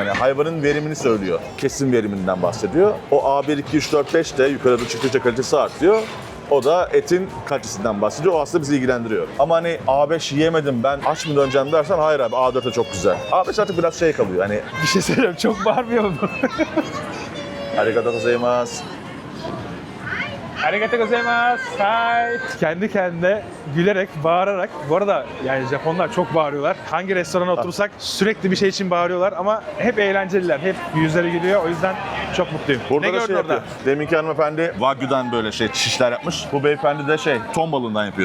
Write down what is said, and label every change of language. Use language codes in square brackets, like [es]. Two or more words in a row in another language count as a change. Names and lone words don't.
[tr] Yani hayvanın verimini söylüyor. Kesim veriminden bahsediyor. O A1, 2, 3, 4, 5 de yukarıda çıktıkça kalitesi artıyor. O da etin kalitesinden bahsediyor. O aslında bizi ilgilendiriyor. Ama hani A5 yemedim ben aç mı döneceğim dersen hayır abi, A4 de çok güzel. A5 artık biraz şey kalıyor. Hani Bir şey söyleyeyim, çok bağırmıyor mu? [ja] ありがとうございます. ありがとうございます. [tr] Hi. Kendi kendine gülerek, bağırarak. Bu arada yani Japonlar çok bağırıyorlar. Hangi restorana otursak sürekli bir şey için bağırıyorlar ama hep eğlenceliler. Hep yüzleri gülüyor. O yüzden çok mutluyum. Burada ne da gördün şey orada? yapıyor. Deminki hanımefendi Wagyu'dan böyle şişler yapmış. Bu beyefendi de ton balığından yapıyor.